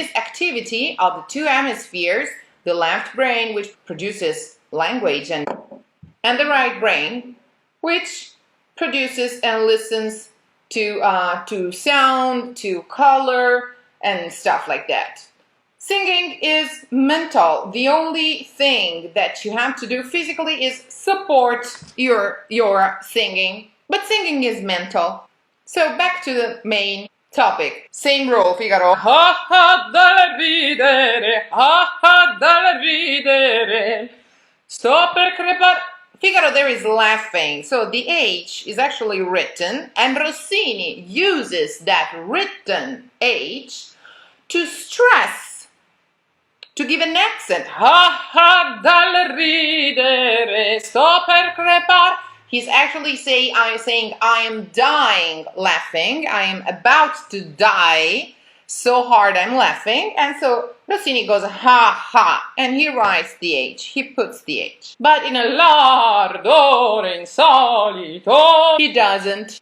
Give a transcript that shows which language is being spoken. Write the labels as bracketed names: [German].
[English] This activity of the two hemispheres, the left brain, which produces language, and the right brain, which produces and listens to sound, to color, and stuff like that. Singing is mental. The only thing that you have to do physically is support your singing, but singing is mental. So back to the main topic. Same rule, Figaro. [Italian] Ha ha da ridere, ha ha da ridere. Sto per crepare. [English] Figaro there is laughing, so the H is actually written, and Rossini uses that written H to stress, to give an accent. [Italian] Ha ha dal ridere, sto per crepare. [English] He's actually saying I am dying laughing, I am about to die, so hard I'm laughing, and so Rossini goes ha ha, and he writes the H, he puts the H. But in a [Italian] l'ardore insolito, [English] he doesn't.